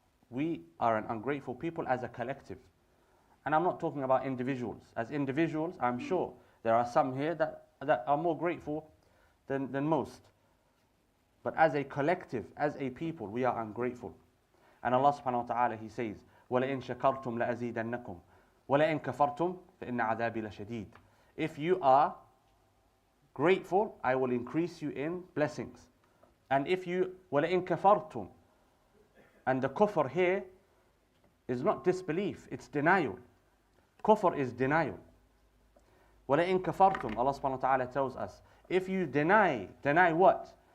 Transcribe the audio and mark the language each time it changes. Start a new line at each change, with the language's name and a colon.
English: We are an ungrateful people as a collective. And I'm not talking about individuals. As individuals, I'm sure there are some here that are more grateful than most. But as a collective, as a people, we are ungrateful. And Allah subhanahu wa ta'ala, He says,
Arabic: وَلَئِن شَكَرْتُمْ لَأَزِيدَنَّكُمْ وَلَئِن كَفَرْتُمْ فَإِنَّ عَذَابِي لَشَدِيدٌ.
English: If you are grateful, I will increase you in blessings. And if you,
Arabic: وَلَئِن كَفَرْتُمْ,
English: and the kufr here is not disbelief, it's denial. Kufr is denial.
Arabic: وَلَئِن كَفَرْتُمْ,
English: Allah subhanahu wa ta'ala tells us, if you deny what?